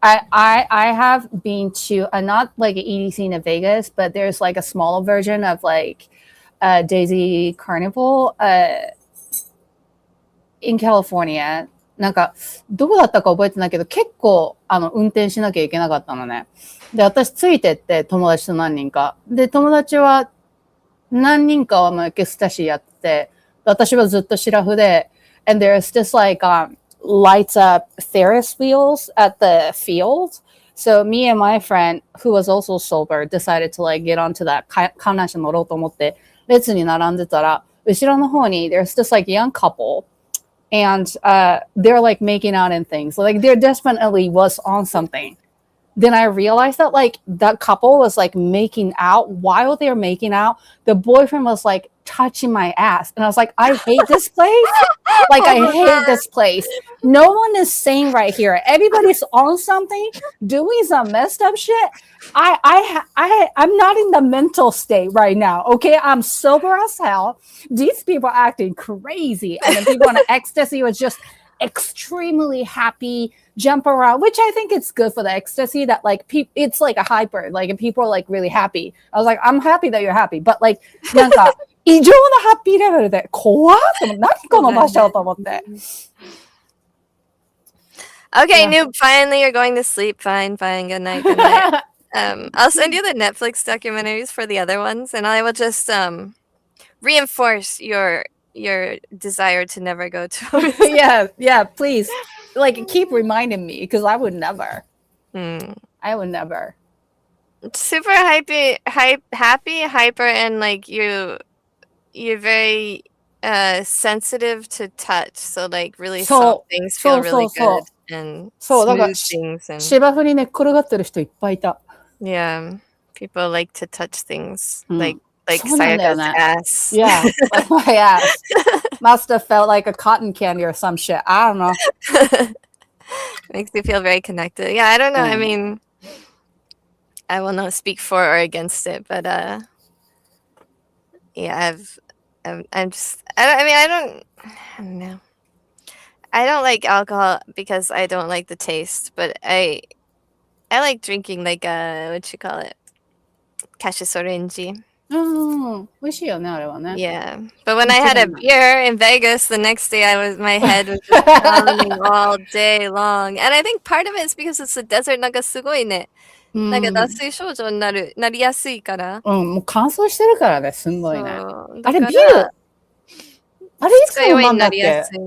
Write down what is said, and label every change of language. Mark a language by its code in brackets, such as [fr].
[en] I have been to not EDC in Vegas, but there's a smaller version of Daisy Carnival in California. [ja] なんかどこだったか覚えてないけど結構運転しなきゃいけなかったのね。で私ついてって友達と何人かで友達は何人かはエクスタシーやってて私はずっとシラフで [en] and there's this lights up Ferris wheels at the field. So me and my friend, who was also sober, decided to get onto that [ja] 観覧車乗ろうと思って列に並んでたら後ろの方に [en] there's this young couple and they're making out and things. There definitely was on something. Then I realized that that couple was making out. While they were making out, the boyfriend was touching my ass. And I was I hate this place. I hate this place. No one is sane right here. Everybody's on something, doing some messed up shit. I'm not in the mental state right now. Okay, I'm sober as hell. These people are acting crazy. And then people on ecstasy was just extremely happy, jump around, which I think it's good for the ecstasy that it's a hyper, people are really happy. I was I'm happy that you're happy, but [ja] なんか異常なハッピーレベルで怖っと思って何この場所と思って。 [en] Okay, Noob, finally you're going to sleep. Fine, good night. I'll send you the Netflix documentaries for the other ones, and I will just reinforce your desire to never go to. yeah, please. Keep reminding me because I would never. I would never. Super happy, hyper, and you're very sensitive to touch. So really soft things feel really good. And smooth things. And [ja] 芝生に寝っ転がってる人いっぱいいた。 [en] Yeah, people like to touch things like Sayaka's ass. Yeah, my ass. Must have felt like a cotton candy or some shit. I don't know. Makes me feel very connected. Yeah, I don't know. I mean, I will not speak for or against it, but yeah, I'm just. I don't know. I don't like alcohol because I don't like the taste, but I like drinking like what you call it, cassis orange. [ja] 美味しいよね、あれはね。 [en] Yeah, but when I had a beer in Vegas the next day, my head was just pounding all day long, and I think part of it is because it's a desert. [ja] なんかすごいね、なんか脱水症状になりやすいから。もう乾燥してるからね、すんごいね。あれ、ビール、あれいつ飲んだっけ？